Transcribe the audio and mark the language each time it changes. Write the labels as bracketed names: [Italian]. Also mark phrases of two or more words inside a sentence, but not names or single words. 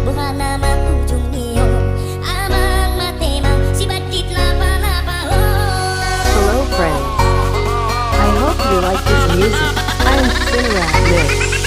[Batak Toba] nama ujung nio amang mate mang si badit lapa-lapa [English] Hello friends. I hope you like this music. I'm Cinerat Mix.